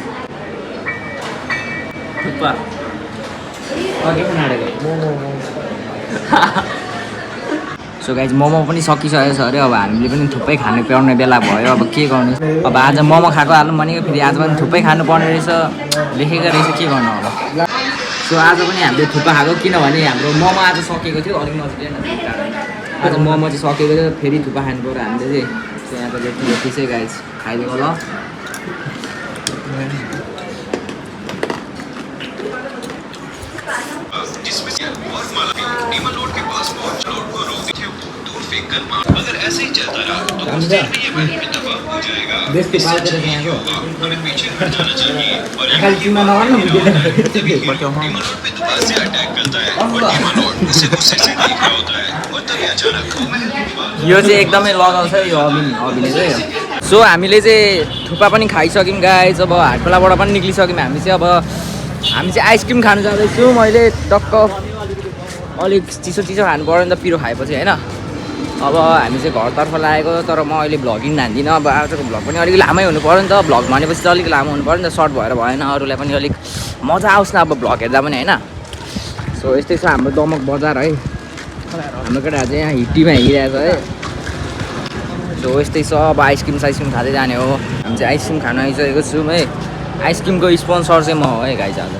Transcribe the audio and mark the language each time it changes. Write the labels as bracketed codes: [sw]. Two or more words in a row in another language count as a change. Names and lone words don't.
[ne] थुक्पा के खानेको [en] so guys [ne] मोमो पनि सकिसकेको छ अरे अब हामीले पनि थुप्रै खानु पाउने बेला भयो अब के गर्नु अब आज मोमो खाएको हाल्नु भनेको फेरि आज पनि थुप्रै खानुपर्ने रहेछ लेखेको रहेछ के गर्नु अब सो आज पनि हामीले थुक्पा खाएको किनभने हाम्रो मोमो आज सकेको थियो अलिक नजिकै आज मोमो चाहिँ सकेको थियो फेरि थुक्पा खानु पऱ्यो हामीले चाहिँ यहाँ त जति चाहिँ गाइस खाइदिएको ल [hi] अगर ऐसे ही चलता रहा तो कुछ देर में ये महल में तबाह हो जाएगा। इससे अच्छा ये होगा हमें पीछे हट जाना चाहिए और तभी डीमन रोड पे दोबारा से अटैक करता है और डीमन रोड उसे गुस्से से देख रहा होता है और तभी अचानक वो महल के पास [ne] यो चाहिँ एकदमै लगाउँछ यो अबिनले चाहिँ सो हामीले चाहिँ थुक्पा पनि खाइसक्यौँ गाइस अब हाटखोलाबाट पनि निक्लिसक्यौँ हामी चाहिँ आइसक्रिम खानु जाँदैछु मैले टक्क अलिक चिसो खानु पऱ्यो नि त पिरो खाएपछि होइन अब हामी चाहिँ घरतर्फ लागेको तर म अहिले भ्लगिङ हान्दिनँ अब आजको भ्लग पनि अलिक लामै हुनु पऱ्यो नि त भ्लग भनेपछि चाहिँ अलिक लामो हुनु पऱ्यो नि त सर्ट भएर भएन अरूलाई पनि अलिक मजा आओस् न अब भ्लग हेर्दा पनि होइन सो यस्तै छ हाम्रो दमक बजार है हाम्रो केटाहरू चाहिँ यहाँ हिट्टीमा हिँडिरहेको छ है सो यस्तै छ अब आइसक्रिम खाँदै जाने हो हामी चाहिँ आइसक्रिम खान आइसकेको छौँ है आइसक्रिमको स्पोन्सर चाहिँ म हो है गाइस आज